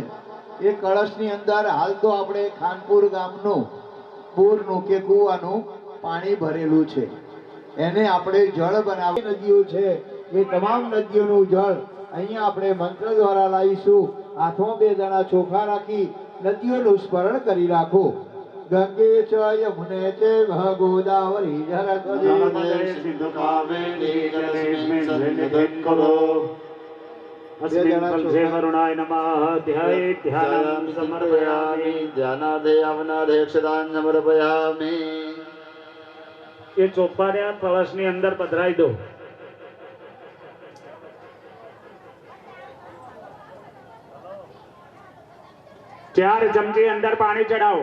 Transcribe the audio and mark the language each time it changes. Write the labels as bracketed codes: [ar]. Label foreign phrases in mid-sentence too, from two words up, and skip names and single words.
[gu] એ કળશની અંદર હાલ તો આપણે ખાનપુર ગામનું બોરનું કે કૂવાનું પાણી ભરેલું છે, એને આપણે જળ બનાવી નદીઓ છે એ તમામ નદીઓનું જળ અહીંયા આપણે મંત્ર દ્વારા લાવીશું. હાથમાં 2 દાણા ચોખા રાખી નદીઓનું સ્મરણ કરી રાખો. [sa] गंगे च यमुने चैव गोदावरी नर्मदे सिंधु कावेरी जलेस्मिन सन्निधिं कुरु. अस्मिन् कलशे वरुणाय नमः ध्याये ध्यानं समर्पयामि. ध्यानादे अवनादेक्षदान समर्पयामि. [gu] એ ચોપાને કળશની અંદર પધરાઈ દો. ચાર ચમચી અંદર પાણી ચડાવો.